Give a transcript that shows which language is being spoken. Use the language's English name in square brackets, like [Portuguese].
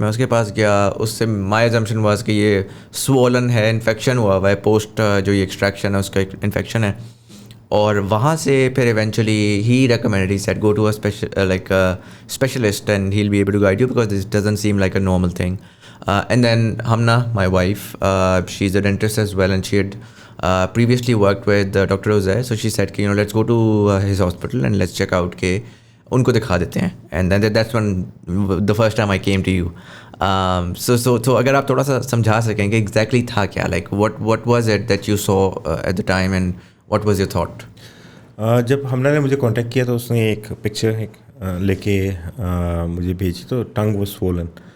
[Urdu] میں اس کے پاس گیا, اس سے [English] my assumption was [Urdu] کہ یہ سوولن ہے, انفیکشن ہوا ہوا ہے پوسٹ جو یہ ایکسٹریکشن ہے اس کا انفیکشن ہے. اور وہاں سے پھر [English] Eventually he recommend, he said go to specialist and he will be able to guide you because this doesn't seem like a normal thing. And then Hamna, my wife, she's a dentist as well, and she had previously worked with Dr. Uzair. So she said, let's go to his hospital and let's check out [Urdu] ke unko dikha dete hain. [English] And then that's when the first time I came to you. So [Urdu] agar aap thoda sa samjha sakein ki exactly tha kya, [English] like what was it that you saw at the time and what was your thought? [Urdu] جب ہمنا نے مجھے contact کیا تو اس نے ایک picture لے کے مجھے بھیجی, تو [English] Tongue was swollen.